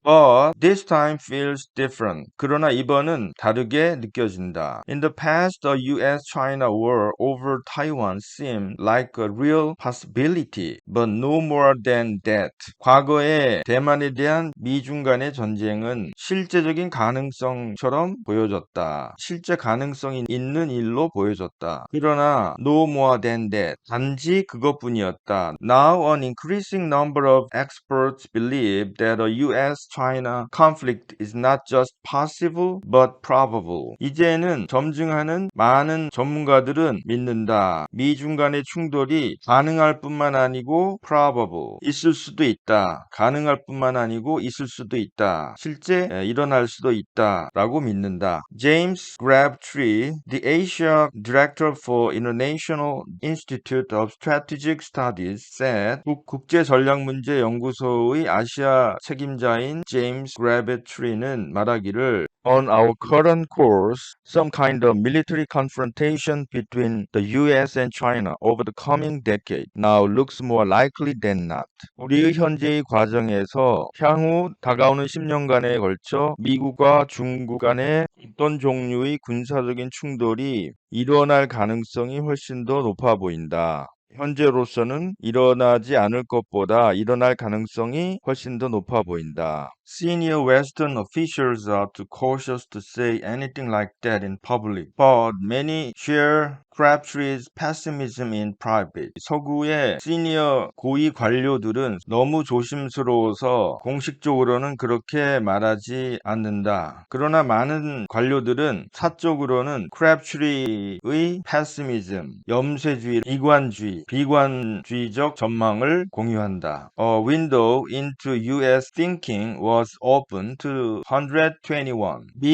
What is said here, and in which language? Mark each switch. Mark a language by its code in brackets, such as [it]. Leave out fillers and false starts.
[en] But this time feels different. [ko] 그러나 이번은 다르게 느껴진다. [en] In the past, the US-China war over Taiwan seemed like a real possibility, but no more than that. [ko] 과거에 대만에 대한 미중 간의 전쟁은 실제적인 가능성처럼 보여졌다. 실제 가능성이 있는 일로 보여졌다. [en] 그러나 no more than that. [ko] 단지 그것뿐이었다. [en] Now an increasing number of experts believe that a US-China conflict is not just possible but probable. [ko] 이제는 점증하는 많은 전문가들은 믿는다. 미중 간의 충돌이 가능할 뿐만 아니고 probable, 있을 수도 있다. 가능할 뿐만 아니고 있을 수도 있다. 실제 일어날 수도 있다. 라고 믿는다. [en] James Crabtree, the Asia Director for International Institute of Strategic Studies, said [ko] 국제전략문제연구소의 아시아 책임자인 제임스 그래베트리는 말하기를 [en] On our current course, some kind of military confrontation between the US and China over the coming decade now looks more likely than not. [ko] 우리의 현재의 과정에서 향후 다가오는 10년간에 걸쳐 미국과 중국 간의 어떤 종류의 군사적인 충돌이 일어날 가능성이 훨씬 더 높아 보인다. 현재로서는 일어나지 않을 것보다 일어날 가능성이 훨씬 더 높아 보인다. [en] Senior Western officials are too cautious to say anything like that in public, but many share Crabtree's pessimism in private. [ko] 서구의 시니어 고위 관료들은 너무 조심스러워서 공식적으로는 그렇게 말하지 않는다. 그러나 많은 관료들은 사적으로는 Crabtree의 pessimism, 염세주의, 비관주의적 전망을 공유한다. [en] A window into US thinking was open to 121.